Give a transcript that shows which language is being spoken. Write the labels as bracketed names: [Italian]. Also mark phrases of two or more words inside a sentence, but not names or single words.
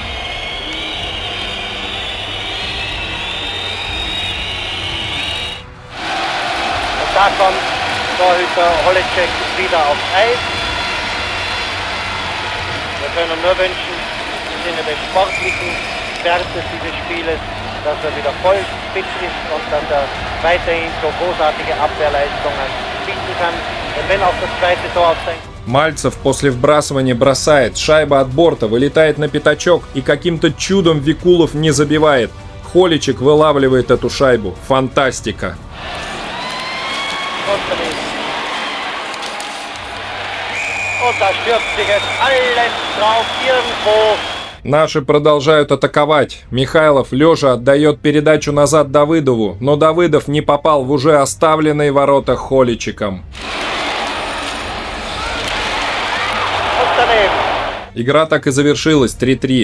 [German] Und da kommt Torhüter Holecek wieder aufs Eis. Wir können nur wünschen, im Sinne des sportlichen Wertes dieses Spieles, dass er wieder voll fit ist und dass er weiterhin so großartige Abwehrleistungen bieten kann. Denn wenn auch das zweite Tor auf sein... [Russian] Мальцев после вбрасывания бросает, шайба от борта вылетает на пятачок, и каким-то чудом Викулов не забивает. Холичик вылавливает эту шайбу. Фантастика! [German] Und da stürzt sich jetzt alles drauf irgendwo. [Russian] Наши продолжают атаковать. Михайлов лежа отдает передачу назад Давыдову, но Давыдов не попал в уже оставленные ворота Холичиком. Игра так и завершилась 3-3.